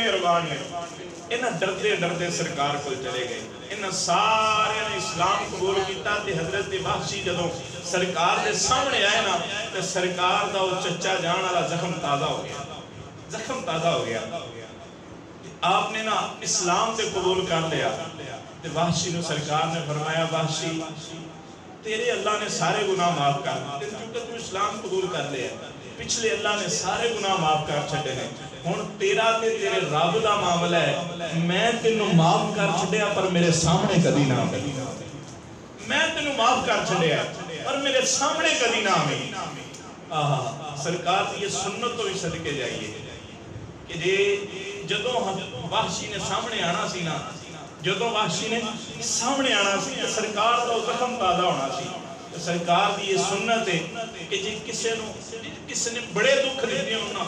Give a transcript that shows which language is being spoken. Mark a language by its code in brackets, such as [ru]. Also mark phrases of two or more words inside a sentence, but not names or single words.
[pa] مہربان نے انہاں ڈردے ڈردے سرکار کو چلے گئے انہاں سارے نے اسلام قبول کیتا تے حضرت وحشی جدوں سرکار دے سامنے آئے نا تے سرکار دا وہ چچا جان والا زخم تازہ ہو گیا آپ نے نا اسلام تے قبول کر لیا تے وحشی نو سرکار نے فرمایا وحشی تیرے اللہ نے سارے گناہ معاف کر دیتے کیونکہ تو اسلام قبول کر لیا پچھلے اللہ نے سارے گناہ معاف کر چھڑے نے ہن تیرا تے تیرے رب دا معاملہ ہے میں تینوں معاف کر چھڑیا پر میرے سامنے کبھی نہ آویں میں تینوں معاف کر چھڑیا پر میرے سامنے کبھی نہ آویں سرکار یہ سنت تو ہی صدقے جائیے کہ جدوں وحشی نے سامنے آنا سی نا جدوں وحشی نے سامنے آنا سی کہ سرکار دا زخم تازہ ہونا سی سرکار دی یہ سنت ہے کہ جی کسی نے بڑے دکھ دیتے ہونا